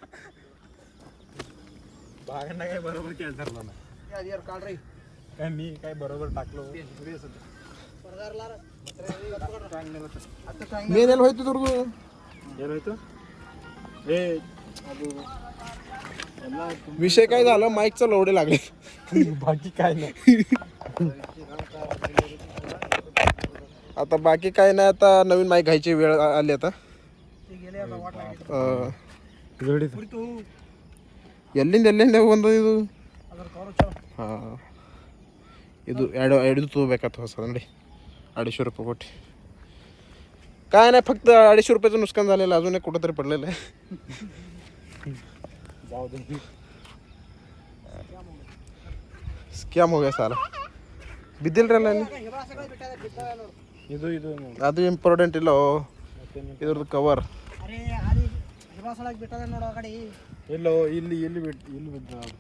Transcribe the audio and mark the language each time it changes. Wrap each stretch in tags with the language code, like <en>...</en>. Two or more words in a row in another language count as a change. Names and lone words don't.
<mr>बागांना काय बरोबर केलं ठरलं ना यार काढ रे काय मी काय बरोबर टाकलो मी नेल होतो दुर्ग नेल होतो विषय काय झाला माईकचा लोडे लागले बाकी काय नाही आता बाकी काय नाही आता नवीन माईक घ्यायची वेळ आली आता</mr> <kn>ಎಲ್ಲಿಂದ ಬಂದದ್ದು ಇದು ಹಾಂ ಇದು ಎರಡು ತಗೋಬೇಕಾಯ್ತು ಹೊಸ ನೋಡಿ</kn> <mr>250 रुपये कोटी काय नाही फक्त 250 रुपयाचं नुकसान झालेलं अजून एक कुठंतरी पडलेलं आहे</mr> <kn>ಸ್ಕ್ಯಾಮ್</kn> <hi>हो गया साला</hi> <kn>ಬಿದ್ದಿಲ್ರಲ್ಲ ಅಲ್ಲಿ ಅದು ಇಂಪಾರ್ಟೆಂಟ್ ಇಲ್ಲ ಇದ್ರದ್ದು ಕವರ್ ಎಲ್ಲೋ ಇಲ್ಲಿ ಬಿದ್ದ</kn>